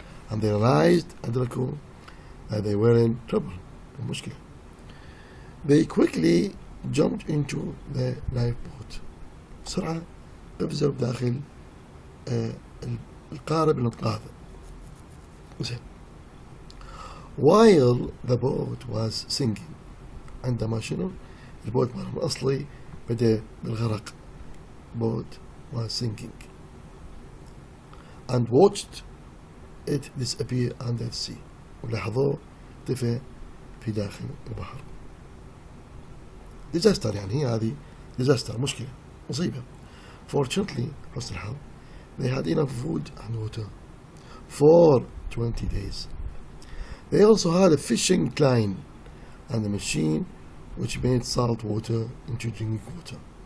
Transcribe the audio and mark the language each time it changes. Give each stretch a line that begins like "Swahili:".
English: and they realized
Arabic: أدركوا
English: that they were in trouble
Arabic: المشكلة.
English: they quickly jumped into the lifeboat.
Arabic: بسرعة ابزوا داخل القارب الإنقاذ.
English: while the boat was sinking
Arabic: عندما شنو البوت مالهم الأصلي بدأ بالغرق.
English: boat was sinking and watched it disappear under the sea.
Arabic: ولاحظوه اختفى في داخل البحر.
English: disaster
Arabic: يعني هي هذه
English: disaster
Arabic: مشكلة مصيبة.
English: fortunately
Arabic: حسن الحظ
English: they had enough food and water for 20 days. They also had a fishing line and a machine which made salt water into drinking water.